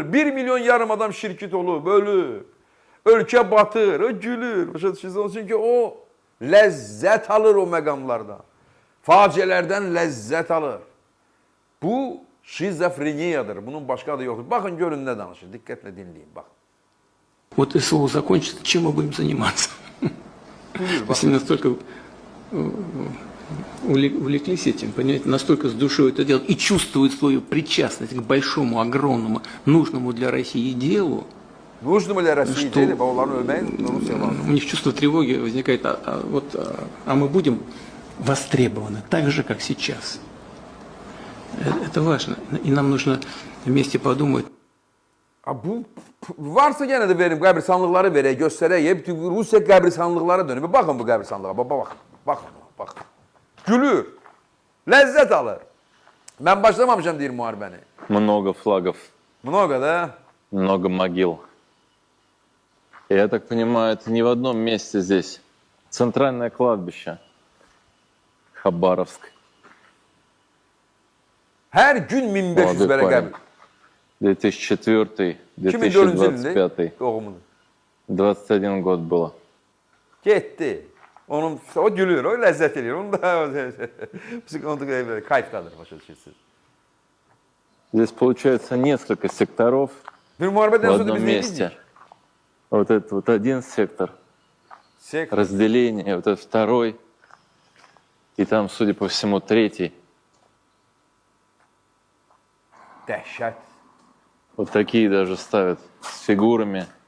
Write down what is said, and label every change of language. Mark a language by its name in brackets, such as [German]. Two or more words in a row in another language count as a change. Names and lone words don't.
[Azerbaijani] 1 milyon yarım adam şirkət olub, ölür. Ölkə batır, o gülür. Başa düşürsünüz? Çünki o ləzzət alır o məqamlardan. Faciələrdən ləzzət alır. Bu şizofreniyadır. Bunun başqa adı yoxdur. Baxın, görün nə danışır. Diqqətlə dinləyin, baxın. [Russian] Вот СВО закончится, чем мы будем заниматься? Если настолько увлеклись этим, понимаете, настолько с душой это делают и чувствуют свою причастность к большому, огромному, нужному для России делу, Нужному для России что делу, [Azerbaijani] onların ölməyin, Rusiya var. [Russian] у них чувство тревоги возникает, а мы будем востребованы так же, как сейчас. Это важно. И нам нужно вместе подумать. [Azerbaijani] Bu varsa yenə də verim, qəbristanlıqları verək, göstərək. Rusiya qəbristanlıqlara dönüb. Baxın bu qəbristanlığa, baxın. Gülür, ləzzət alır. Mən başlamamışam deyir müharibəni. [Russian] Много флагов, Много, да? много могил. Я так понимаю, это не в одном месте здесь. Центральное кладбище. Хабаровск. [Azerbaijani] Hər gün 1500 [Russian] Молодой [Azerbaijani] belə [Russian] парень. [Azerbaijani] qəbir. 2004, 2004-cü ildir 2025. doğumudur. [Russian] 21 год было. [Azerbaijani] Getdi. O gülür, o ləzzət edir. Onu da kayfdadır, başa düşürsünüz. [Russian] Здесь получается несколько секторов [Azerbaijani] Bir [Russian] в [Azerbaijani] müharibədən sonra [Russian] одном [Azerbaijani] biz nə [Russian] месте. [Azerbaijani] edirik? [Russian] Вот это вот один сектор, разделение, вот этот второй, и там, судя по всему, третий. [Azerbaijani] Dəhşət. [Russian] Вот такие даже ставят с фигурами.